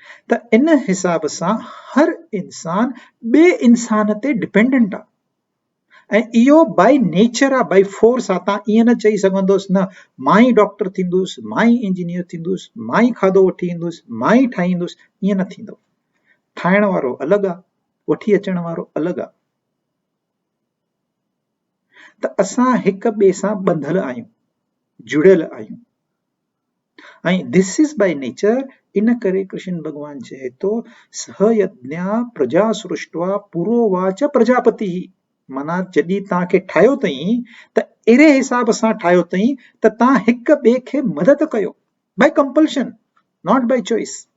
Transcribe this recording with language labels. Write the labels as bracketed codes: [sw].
[sd] त इन हिसाब सां हर इंसान ॿिए इंसान ते डिपेंडेंट आहे, ऐं इहो बाई नेचर आहे, बाई फोर्स आहे। तव्हां ईअं न चई सघंदुसि न मां ई डॉक्टर थींदुसि, मां ई इंजीनियर थींदुसि, मां ई खाधो वठी ईंदुसि, मां ई ठाहींदुसि, ईअं न थींदो। ठाहिण वारो अलॻि आहे, वठी अचण वारो अलॻि आहे। त असां हिक ॿिए सां ॿंधल आहियूं, जुड़ियल आहियूं, ऐं [en] This is by nature. [sd] इन करे कृष्ण भगवान चए थो [sa] सह यज्ञा प्रजा सृष्टवा पुरोवाच प्रजापति। [sd] माना जॾहिं तव्हांखे ठाहियो अथई त अहिड़े हिसाब सां ठाहियो अथई त तव्हां हिक ॿिए खे मदद कयो, [en] By compulsion, not by choice.